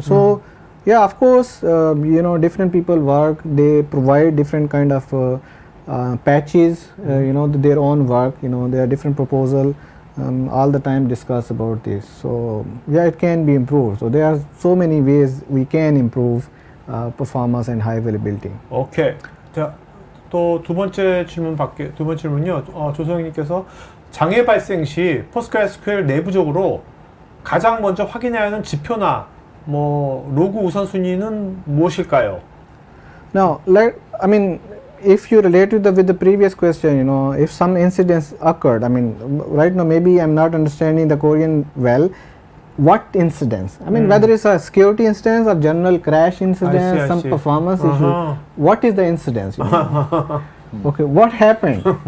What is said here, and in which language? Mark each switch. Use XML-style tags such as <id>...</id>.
<en>So yeah, of course different people work, they provide different kind of patches, their own work, there are different proposal, all the time discuss about this. So yeah, it can be improved. So there are so many ways we can improve performance and high availability.</en> <ko>오케이. 자, 또 두 번째 질문요. 조성희님께서 장애 발생 시 PostgreSQL 내부적으로 가장 먼저 확인해야 하는 지표나 로그 우선순위는 무엇일까요?</ko> <en>Now, if you relate with the previous question, if some incidents occurred, right now maybe I'm not understanding the Korean well. What incidents? Whether it's a security instance or general crash incident, I some see. performance issue. What is the incidence? Okay, what happened?</en>